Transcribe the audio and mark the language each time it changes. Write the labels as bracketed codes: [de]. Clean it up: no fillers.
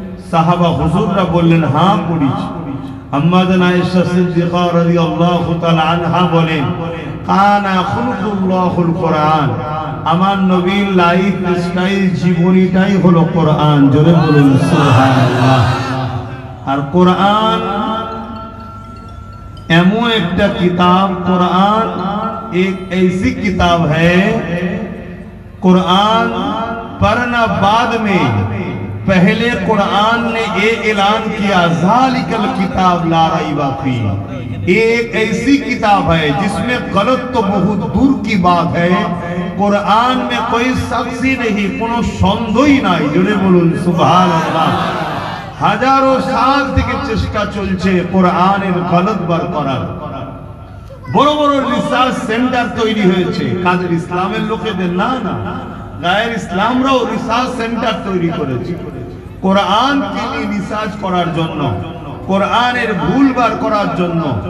[bn] সাহাবা হুজুররা বললেন, হ্যাঁ পড়েছি। আম্মা জান আয়েশা সিদ্দিকা রাদিয়াল্লাহু তাআলা আনহা বলেন, [ar] কানা খুলুকুল্লাহুল কোরআন, [bn] আমার নবীর লাইফ স্টাইল, জীবনীটাই হলো কোরআন। জোরে বলুন সুবহানাল্লাহ। আর কোরআন [hi] एमो एक किताब, कुरान एक ऐसी किताब है, कुरान पढ़ना बाद में, पहले कुरान ने ये ऐलान किया, [ar] ज़ालिकल किताब ला रैब फीह, [hi] एक ऐसी किताब है जिसमें गलत तो बहुत दूर की बात है, कुरान में कोई शख्स ही नहीं, [bn] কোনো সন্দেহই নাই। জোরে বলুন সুবহানাল্লাহ। হাজারো সাল থেকে চেষ্টা চলছে কোরআনের গলত বার করার। বড় বড় রিসার্চ সেন্টার তৈরি হয়েছে, কাদের ইসলামের লোকেদের না, না গায়ের ইসলামরাও রিসার্চ সেন্টার তৈরি করেছে কোরআনকে নিয়ে রিসার্চ করার জন্য, কোরআনের ভুল বার করার জন্য।